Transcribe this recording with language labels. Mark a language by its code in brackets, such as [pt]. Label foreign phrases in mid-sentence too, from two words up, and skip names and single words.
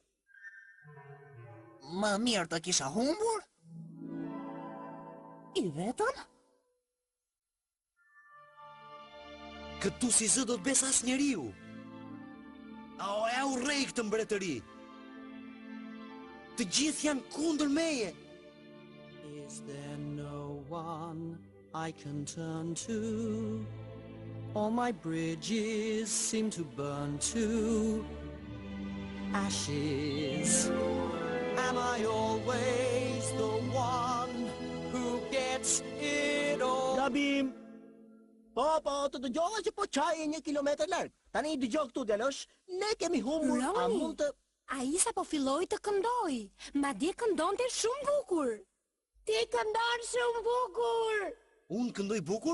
[sq] Më mirë të kisha humbur? I vetën? Këtu si zë do të bes as njeriu. O e urrej këtë mbretëri. Të gjithë janë kundër meje. [en] Is there no one I can turn to? All my bridges seem to burn to ashes. Am I always the one who gets it all? [sq] Gabim! Po, të dëgjova që po qaj e 1 kilometër larg. Tani i dëgjoj këtu, djalosh, ne kemi humbur, a Roni. mund të... A i sa po filloj të këndoj. Madje këndonte shumë bukur. Ti këndon shumë bukur. Unë këndoj bukur?